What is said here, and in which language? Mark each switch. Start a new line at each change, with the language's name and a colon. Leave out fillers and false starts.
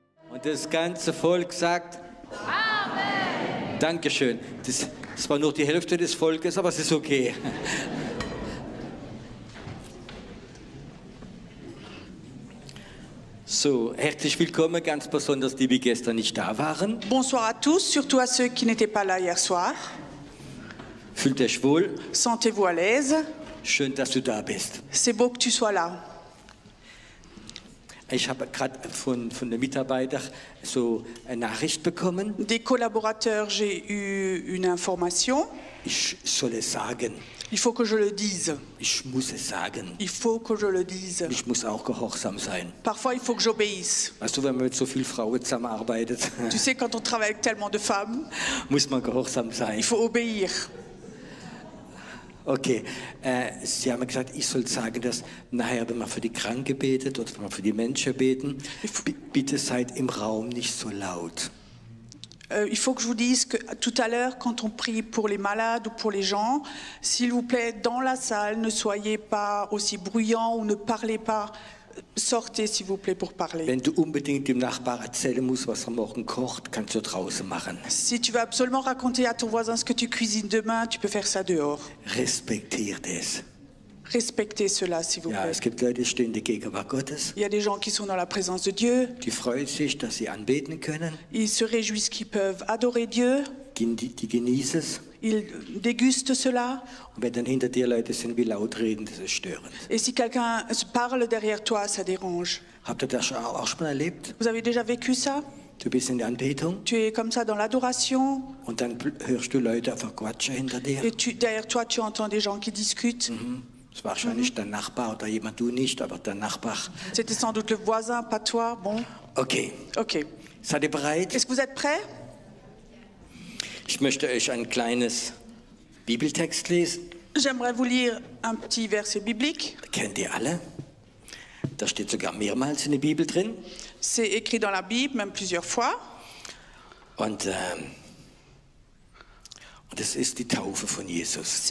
German: Und das ganze Volk sagt Amen. Dankeschön. Das war nur die Hälfte des Volkes, aber es ist okay. So, herzlich willkommen, ganz besonders die, die gestern nicht da waren.
French: Bonsoir à tous, surtout à ceux qui n'étaient pas là hier soir.
German: Fühlt euch wohl.
French: Sentez-vous à l'aise.
German: Schön, dass du da bist.
French: C'est beau que tu sois là.
German: Ich habe gerade von den Mitarbeitern so eine Nachricht bekommen.
French: Des collaborateurs, j'ai eu une information.
German: Ich soll es sagen.
French: Il faut que je le dise.
German: Ich muss es sagen.
French: Il faut que je le dise.
German: Ich muss auch gehorsam sein.
French: Parfois, il faut que j'obéisse.
German: Weißt du, wenn man mit so vielen Frauen zusammenarbeitet,
French: Tu sais, quand on travaille avec tellement de femmes,
German: muss man gehorsam sein.
French: il faut obéir.
German: Okay, Sie haben gesagt, ich soll sagen, dass nachher, wenn man für die Kranken betet oder wenn man für die Menschen beten, bitte seid im Raum nicht so laut.
French: Il faut que je vous dise que tout à l'heure, quand on prie pour les malades ou pour les gens, s'il vous plaît, dans la salle, ne soyez pas aussi bruyants ou ne parlez pas. Sortez, s'il vous plaît, pour parler.
German: Wenn du unbedingt dem Nachbar erzählen musst, was er morgen kocht, kannst du draußen machen.
French: Si tu veux absolument raconter à ton voisin ce que tu cuisines demain, tu peux faire ça dehors.
German: Respektiert es.
French: Respectez cela, s'il vous
German: Ja,
French: plaît.
German: es gibt Leute, die stehen in der Gegenwart Gottes.
French: Il y a des gens qui sont dans la présence de Dieu.
German: Die freuen sich, dass sie anbeten können.
French: Ils se réjouissent qu'ils peuvent adorer Dieu.
German: Die genießen es.
French: Ils dégustent cela.
German: Und wenn dann hinter dir Leute sind, wie laut reden, das ist störend.
French: Et si quelqu'un parle derrière toi, ça dérange.
German: Habt ihr das auch schon mal erlebt?
French: Vous avez déjà vécu ça?
German: Du bist in der Anbetung
French: Tu es comme ça dans l'adoration.
German: und dann hörst du Leute einfach quatschen hinter dir.
French: Et derrière toi, tu entends des gens qui discutent.
German: Das ist wahrscheinlich dein Nachbar oder jemand, du nicht, aber dein Nachbar.
French: C'était sans doute le voisin, pas toi. Bon, Okay, ok.
German: seid ihr bereit?
French: Est-ce que vous êtes prêts?
German: Ich möchte euch ein kleines Bibeltext lesen.
French: J'aimerais vous lire un petit verset biblique.
German: Kennt ihr alle? Da steht sogar mehrmals in der Bibel drin.
French: C'est écrit dans la Bible, même plusieurs fois.
German: Und das ist die Taufe von Jesus.